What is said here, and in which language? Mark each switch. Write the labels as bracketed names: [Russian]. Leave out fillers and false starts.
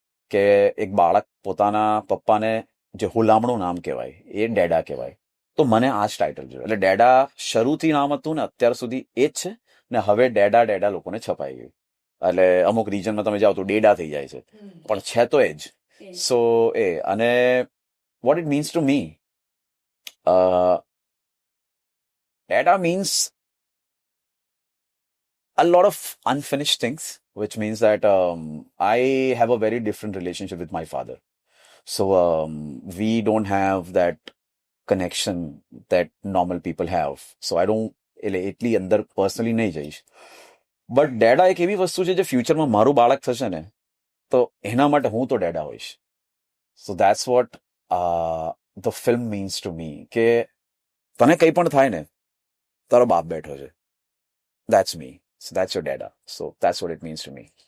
[Gujarati] કે એક બાળક પોતાના પપ્પાને જે હુલામણું નામ કહેવાય એ ડેડા કહેવાય, તો મને આ જ ટાઇટલ જોઈએ. એટલે ડેડા શરૂથી નામ હતું ને અત્યાર સુધી એ જ છે ને હવે ડેડા લોકોને છપાઈ ગયું. એટલે અમુક રીજનમાં તમે જાઓ તો ડેડા થઈ જાય છે, પણ છે તો એ જ. સો એ અને [English] What it means to me, ડેડા means a lot of unfinished things, which means that I have a very different relationship with my father. So we don't have that connection that normal people have. So I don't, [Gujarati] એટલી અંદર personally નહીં જઈશ. But ડેડા એક એવી વસ્તુ છે જે ફ્યુચરમાં મારું બાળક થશે ને તો એના માટે હું તો ડેડા હોઈશ. [English] so that's what the film means to me, [Gujarati] કે તને કંઈ પણ થાય ને તારો બાપ બેઠો છે. [English] That's me. So that's your dada. So that's what it means to me.